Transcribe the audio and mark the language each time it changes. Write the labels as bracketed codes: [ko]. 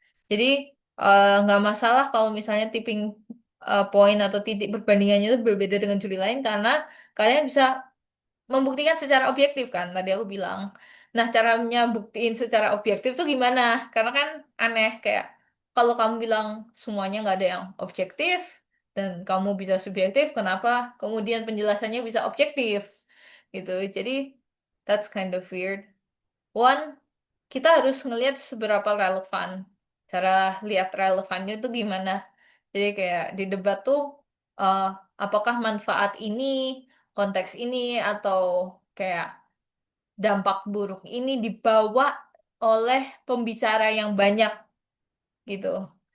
[id] Jadi nggak masalah kalau misalnya tipping point atau titik perbandingannya itu berbeda dengan juri lain karena kalian bisa membuktikan secara objektif kan tadi aku bilang. Nah, caranya buktiin secara objektif tuh gimana? Karena kan aneh kayak kalau kamu bilang semuanya nggak ada yang objektif dan kamu bisa subjektif, kenapa kemudian penjelasannya bisa objektif gitu. Jadi [en] that's kind of weird. [id] One, kita harus ngelihat seberapa relevan. Cara lihat relevannya itu gimana? Jadi kayak di debat tuh eh, apakah manfaat ini, konteks ini atau kayak dampak buruk ini dibawa oleh pembicara yang banyak gitu.